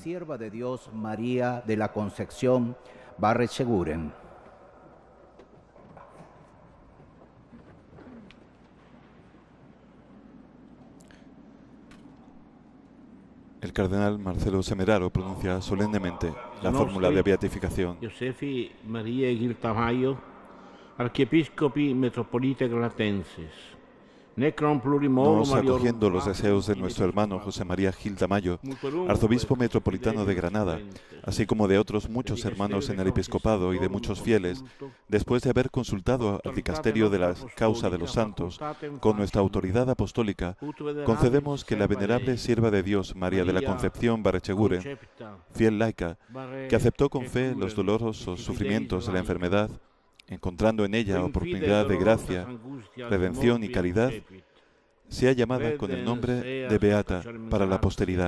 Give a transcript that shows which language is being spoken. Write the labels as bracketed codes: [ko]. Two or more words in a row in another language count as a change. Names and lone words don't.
[es] Sierva de Dios María de la Concepción Barrecheguren. El cardenal Marcelo Semeraro pronuncia solemnemente la fórmula de beatificación. [la] Josefi Maria Gil Tamayo, archiepiscopi metropolite granatenses. [es] Nos acogiendo los deseos de nuestro hermano José María Gil Tamayo, arzobispo metropolitano de Granada, así como de otros muchos hermanos en el episcopado y de muchos fieles, después de haber consultado al dicasterio de la causa de los santos con nuestra autoridad apostólica, concedemos que la venerable sierva de Dios María de la Concepción Barrecheguren, fiel laica, que aceptó con fe los dolorosos sufrimientos de la enfermedad, encontrando en ella oportunidad de gracia, redención y caridad, sea llamada con el nombre de Beata para la posteridad.